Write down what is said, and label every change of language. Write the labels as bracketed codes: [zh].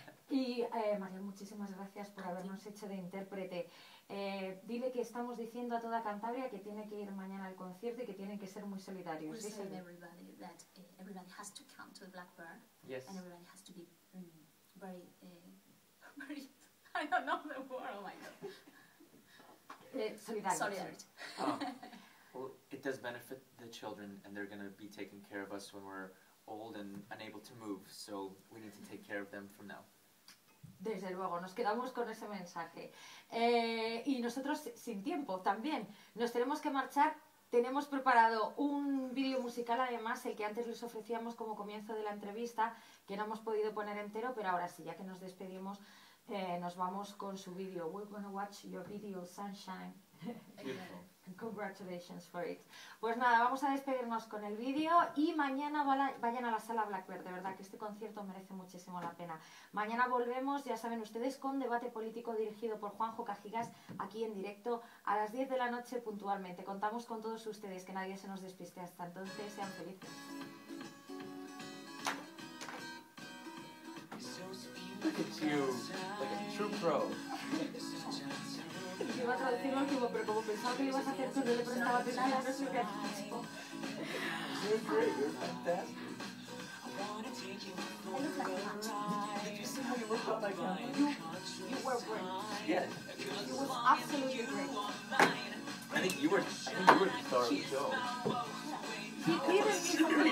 [es] Y María, muchísimas gracias por habernos hecho de intérprete. Dile que estamos diciendo a toda Cantabria que tiene que ir mañana al concierto y que tienen que ser muy solidarios. [en] We're saying everybody that everybody has to come to the Blackbird. Yes. And everybody has to be very, very, I don't know the word, oh my God. Solidarity. Well, it does benefit the children, and they're going to be taking care of us when we're old and unable to move, so we need to take care of them from now. [es] Desde luego, nos quedamos con ese mensaje. Y nosotros sin tiempo también. Nos tenemos que marchar. Tenemos preparado un vídeo musical, además, el que antes les ofrecíamos como comienzo de la entrevista, que no hemos podido poner entero, pero ahora sí, ya que nos despedimos, nos vamos con su vídeo. [en] We're gonna watch your video, Sunshine. Congratulations for it. [es] Pues nada, vamos a despedirnos con el vídeo y mañana vayan a la sala Blackbird, de verdad que este concierto merece muchísimo la pena. Mañana volvemos, ya saben ustedes, con debate político dirigido por Juanjo Cajigas, aquí en directo a las 10 de la noche puntualmente. Contamos con todos ustedes, que nadie se nos despiste. Hasta entonces, sean felices. [en] Look at you, like a true pro. [es] Iba a traducir lo último, pero como pensaba que lo ibas a hacer tú, no le prestaba atención a lo que has dicho. [en] You're great, you're fantastic. I look like a man. Did you see how you looked on my camera? You were great. Yes. You was absolutely great. I think you were the star of the show. He didn't miss a beat.